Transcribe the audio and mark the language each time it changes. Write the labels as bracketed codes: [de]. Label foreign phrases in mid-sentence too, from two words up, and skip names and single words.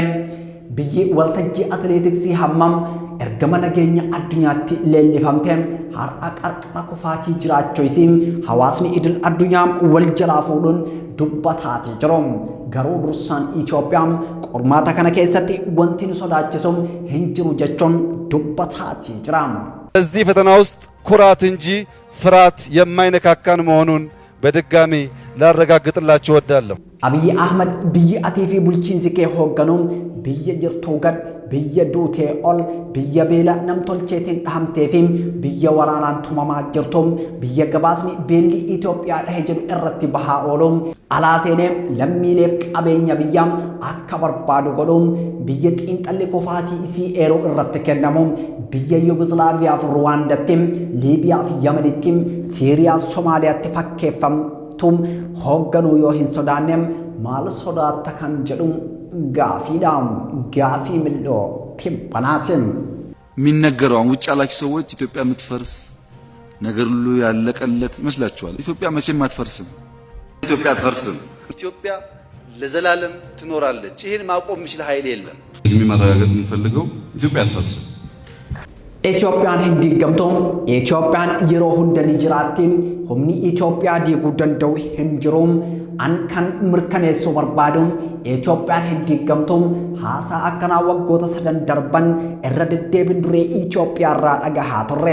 [om] Biyyi waltajjii atileetiksii hammam ergama nageenya addunyaatti leellifamte har'a qarqara kufaatii jiraachuu isii hawaasni idil addunyaa wal jalaa fuudhuun dubbataatii jiru. Garuu dursaan Itoophiyaan qormaata kana keessatti wanti nu sodaachisu hin jiru jechuun dubbataatii jira. [am] በዚህ ፈተና ውስጥ ኩራት እንጂ ፍርሃት የማይነካካን መሆኑን በድጋሚ ላረጋግጥላችሁ እወዳለሁ። [om] Abiyyi Ahmad biyyi atii fi bulchiinsi kee hoogganuun biyya jirtuu gad biyya duutee ol biyya beela namtolcheetiin dhahamtee fi biyya waraanaan tumamaa jirtu biyya gabaasni beelli Itoophiyaa dhahe jedhu irratti bahaa oolu alaa seenee lammiileef qabeenya biyyaam akka barbaadu godhuun biyya xiinxalli kufaatii isii eeruu irratti kennamu biyya Yugoslaaviyaa fi Ruwaandatti Liibiyaa fi Yamanitti Siiriyaa fi Somaaliyaatti fakkeeffamtuun hoogganuu yoo hin sodaanneem maal sodaatta kan jedhu ጋፊዳም ጋፊ ምልዶ ቲባናቲም [am] የሚነገረው ውጭ ያላችሁ ሰዎች ኢትዮጵያ የምትፈርስ ነገር ሁሉ ያለቀለት ይመስላችኋል። ኢትዮጵያ መቼም አትፈርስም። ኢትዮጵያ አትፈርስም። ኢትዮጵያ ለዘላለም ትኖራለች። ይሄን ማቆም የሚችል ኃይል የለም። የሚመረጋገጥ የምንፈልገው ኢትዮጵያ አትፈርስም። [om] ኢትዮጵያን hindiigamtoon Itoophiyaan yeroo hunda ni jiraatti humni Itoophiyaa diiguu danda'u hin jiru an kan mirkaneessuu barbaadu Itoophiyaan hindiigamtoon haasaa akkanaa waggoota 3 darban irra deddeebiin duree Itoophiyaa irraa dhagahaa turre